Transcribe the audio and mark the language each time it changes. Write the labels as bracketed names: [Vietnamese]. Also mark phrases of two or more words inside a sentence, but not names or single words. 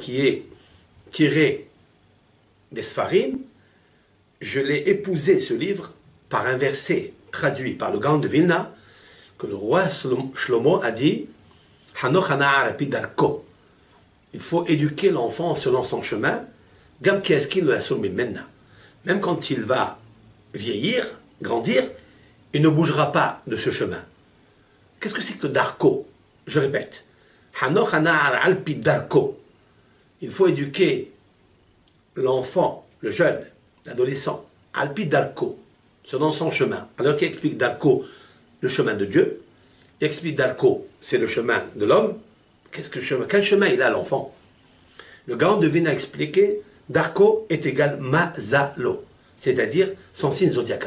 [French] qui est tirée des Sfarim, je l'ai épousé, ce livre, par un verset traduit par le Gaon de Vilna, que le roi Shlomo a dit « [Hebrew] חנוך הנער פי דרכו [French] » il faut éduquer l'enfant selon son chemin, même quand il va vieillir, grandir, il ne bougera pas de ce chemin. Qu'est-ce que c'est que Darko? Je répète, [Hebrew] חנוך הנער על פי דרכו. [French] Il faut éduquer l'enfant, le jeune, l'adolescent, [Hebrew] על פי דרכו, [French] selon son chemin. Alors qui explique Darko, le chemin de Dieu, il explique Darko, c'est le chemin de l'homme. Qu'est-ce que le chemin? Quel chemin il a l'enfant? Le Gaon de Vilna a expliqué Darko est égal Mazalo, c'est-à-dire son signe zodiacal.